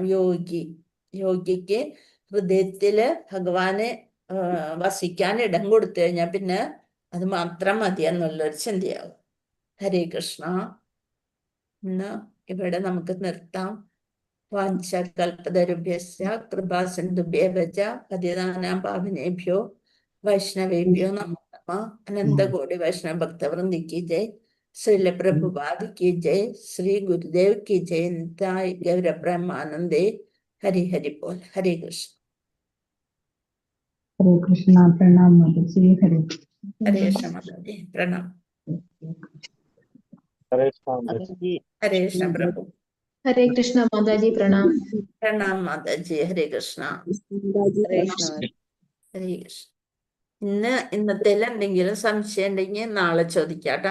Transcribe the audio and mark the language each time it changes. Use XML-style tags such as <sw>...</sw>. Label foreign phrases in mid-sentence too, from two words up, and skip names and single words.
<ml>യോഗിക്ക് ഹൃദയത്തില് ഭഗവാനെ വസിക്കാൻ ഇടം കൊടുത്തു കഴിഞ്ഞാൽ പിന്നെ അത് മാത്രം മതി എന്നുള്ളൊരു ചിന്തയാകും. ഹരേ കൃഷ്ണ. ഇന്ന് ഇവിടെ നമുക്ക് നിർത്താം.</ml> <sa>വാഞ്ചകൽപതരുഭ്യശ്ച കൃപാസിന്ധുഭ്യഃ പതിതാനാം പാവനേഭ്യോ വൈഷ്ണവേഭ്യോ നമോ നമഃ. അനന്തകോടി വൈഷ്ണവ ഭക്തവൃന്ദി</sa> <hi>की जय. श्रील प्रभुपाद की जय. श्री गुरुदेव की जय. निताय गौर ब्रह्मानंदे. हरि हरि बोल. हरे कृष्ण. हरे कृष्णा. प्रणाम माता जी. हरे कृष्ण.</hi> <ml>ഹരേ കൃഷ്ണ മാതാജി പ്രണാം. ഹരേ കൃഷ്ണ പ്രഭു. ഹരേ കൃഷ്ണ മാതാജി പ്രണാം. പ്രണാം മാതാജി. ഹരേ കൃഷ്ണ. ഹരേ കൃഷ്ണ. ഹരേ കൃഷ്ണ. ഇന്നത്തേൽ എന്തെങ്കിലും സംശയം ഉണ്ടെങ്കിൽ നാളെ ചോദിക്കാട്ടോ.</ml>